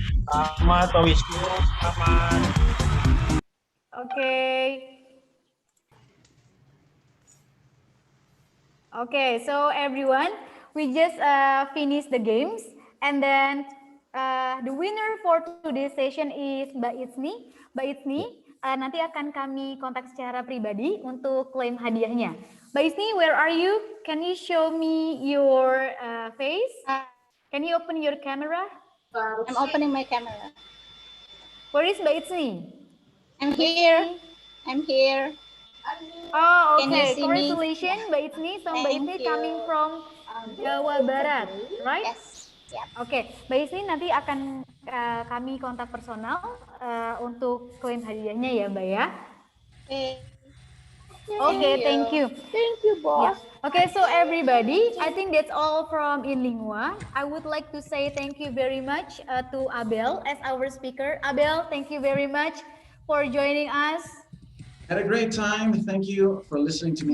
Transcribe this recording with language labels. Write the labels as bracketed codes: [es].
[id] Selamat Pak Wisnu, selamat. [en] Okay. Okay, so everyone, we just finished the games, and then the winner for today's session is Mbak Itsni. [id] Mbak Itsni, nanti akan kami kontak secara pribadi untuk klaim hadiahnya. [en] Mbak Itsni, where are you? Can you show me your face? Can you open your camera? I'm opening my camera. Where is Mbak Itsni? I'm here. I'm here. Oh, Can you okay. see me? Congratulations, Mbak Itsni. So Mbak Thank Itsni you. coming from Jawa Barat, right? Yes. Yep. [id] Oke, Mbak Itsni nanti akan kami kontak personal untuk klaim hadiahnya ya, Mbak ya. [en] Okay, thank you. Thank you, boss. Yeah. Okay, so everybody, I think that's all from Inlingua. I would like to say thank you very much to Abel as our speaker. Abel, thank you very much for joining us. Had a great time. Thank you for listening to me.